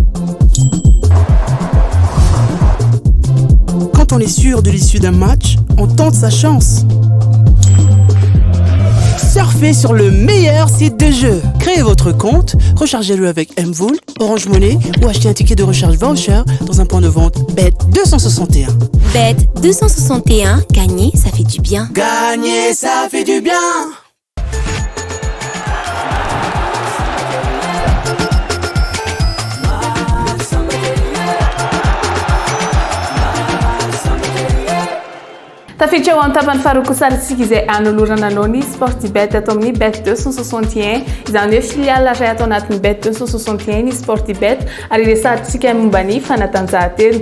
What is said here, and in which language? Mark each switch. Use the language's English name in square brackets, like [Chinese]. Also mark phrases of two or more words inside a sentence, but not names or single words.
[French] Quand on est sûr de l'issue d'un match, on tente sa chance. Surfez fait sur le meilleur site de jeu. Créez votre compte, rechargez-le avec Mvoul, Orange Money ou achetez un ticket de recharge voucher dans un point de vente Bet261. Bet261, gagner, ça fait du bien. Gagner, ça fait du bien. [Malagasy] Tafiditra ao amin'ny tapany faharoa saratsika izay anolorana anao ny Sportybet atao amin'ny Bet261 izany hoe filiale iray atao anatin'ny Bet261 ny Sportybet ary resahantsika momba ny fanatanjahantena.